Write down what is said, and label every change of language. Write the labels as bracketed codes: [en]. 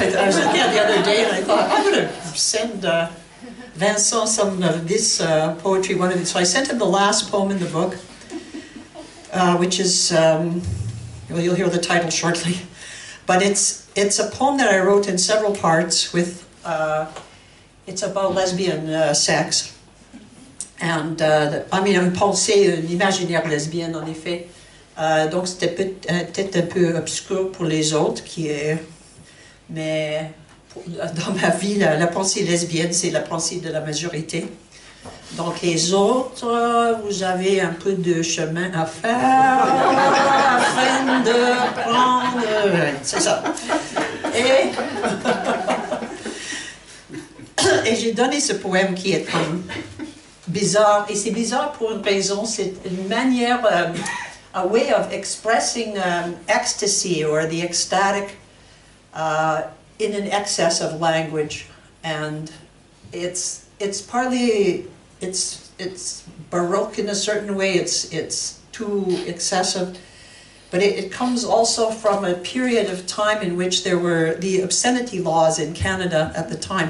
[en] I was looking at it the other day and I thought, I'm going to send Vincent some of this poetry, one of these. So I sent him the last poem in the book, which is, well, you'll hear the title shortly. But it's a poem that I wrote in several parts with, it's about lesbian sex. And, I mean, [fr] une pensée, une imaginaire lesbienne, en effet. Donc c'était peut-être un peu obscur pour les autres, mais dans ma vie, la pensée lesbienne, c'est la pensée de la majorité. Donc les autres, vous avez un peu de chemin à faire afin de prendre... C'est ça. Et j'ai donné ce poème qui est comme bizarre, et c'est bizarre pour une raison, c'est une manière... [en] a way of expressing ecstasy or the ecstatic in an excess of language, and it's partly it's baroque in a certain way. It's too excessive, but it comes also from a period of time in which there were the obscenity laws in Canada at the time.